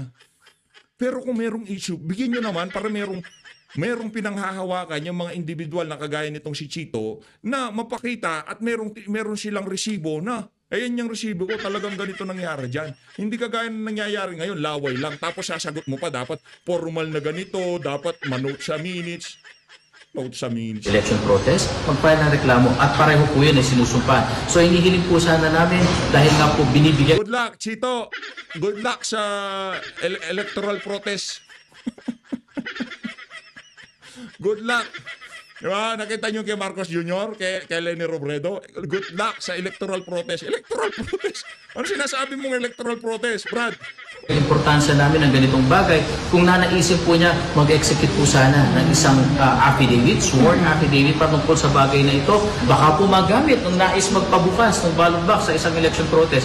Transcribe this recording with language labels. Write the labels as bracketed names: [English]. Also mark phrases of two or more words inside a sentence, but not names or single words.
[Filipino] Pero kung merong issue, bigyan nyo naman para merong pinanghahawakan yung mga individual na kagaya nitong si Chito na mapakita at meron silang resibo na ayan yung resibo ko, talagang ganito nangyari dyan. Hindi kagaya na nangyayari ngayon, laway lang. Tapos sasagot mo pa, dapat formal na ganito, dapat manote sa minutes. [English] Election protest, [Filipino] mag-file ng reklamo at pareho po yun ay sinusumpa. So hinihiling po sana namin dahil nga po binibigyan. [English] Good luck, Chito. Good luck sa electoral protest. Good luck. [Filipino] Diba? Nakita nyo kay Marcos Jr., kay Leni Robredo. [English] Good luck sa electoral protest. Electoral protest? [Filipino] Ano sinasabi mong [English] electoral protest, [Filipino] Brad? Importansya namin ng ganitong bagay. Kung nanaisip po niya, mag-execute po sana ng isang affidavit, [English] sworn affidavit [Filipino] patungkol sa bagay na ito. Baka po magamit ng nais magpabukas ng [English] ballot box [Filipino] sa isang [English] election protest.